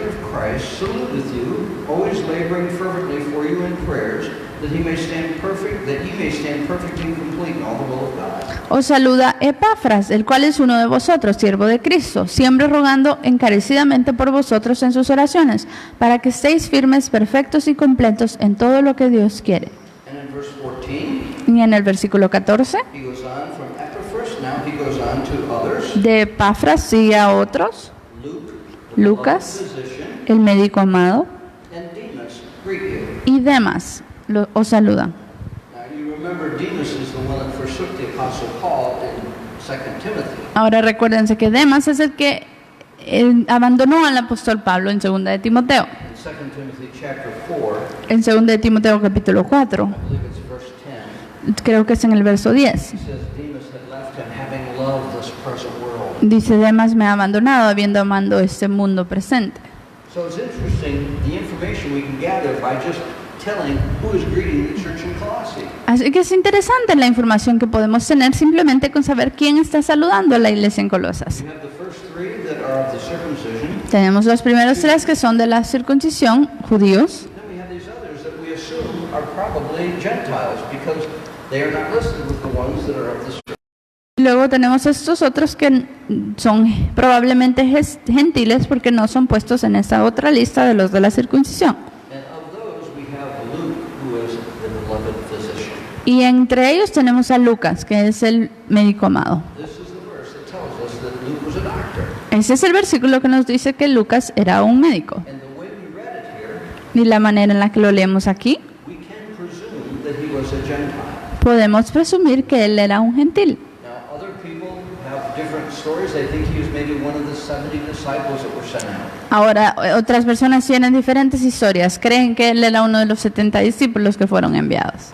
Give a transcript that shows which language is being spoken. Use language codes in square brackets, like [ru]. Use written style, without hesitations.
[en] Christ, saluteth you, always laboring fervently for you in prayers, that ye may stand perfect and complete in all the will of God. [es] Os saluda Epafras, el cual es uno de vosotros, siervo de Cristo, siempre rogando encarecidamente por vosotros en sus oraciones, para que estéis firmes, perfectos y completos en todo lo que Dios quiere. [en] And in verse 14, [es] y en el versículo 14, [en] he goes on from Epaphras, now he goes on to others. [es] De Epafras sigue a otros, Lucas, el médico amado, [en] and Demas greet you. [es] y Demas os saluda. [en] Now you remember Demas is the one that forsook the apostle Paul in 2 Timothy. [es] Ahora recuérdense que Demas es el que abandonó al apóstol Pablo en 2 de Timoteo. [en] In 2 Timothy chapter 4, [es] En 2 de Timoteo capítulo 4, [en] I believe it's verse 10, [es] creo que es en el verso 10. [en] he says Demas had left him having loved this present world. [es] Dice, Demas me ha abandonado habiendo amado este mundo presente. [en] So it's interesting the information we can gather by just telling who is greeting the church in Colossae. [es] Así que es interesante la información que podemos tener simplemente con saber quién está saludando a la iglesia en Colosas. [en] You have the first three that are of the circumcision. [es] Tenemos los primeros tres que son de la circuncisión, judíos. [en] Then we have these others that we assume are probably Gentiles because they are not listed with the ones that are of the circumcision. [es] Luego tenemos estos otros que son probablemente gentiles porque no son puestos en esta otra lista de los de la circuncisión. [en] And of those we have Luke, who is the beloved physician. [es] Y entre ellos tenemos a Lucas, que es el médico amado. [en] This is the verse that tells us that Luke was a doctor. [es] Ese es el versículo que nos dice que Lucas era un médico. [en] And the way we read it here, [es] Y la manera en la que lo leemos aquí, [en] we can presume that he was a Gentile. [es] podemos presumir que él era un gentil. [en] Now, other people have different stories. They think he was maybe one of the 70 disciples that were sent out. [es] Ahora, otras personas tienen diferentes historias. Creen que él era uno de los 70 discípulos que fueron enviados.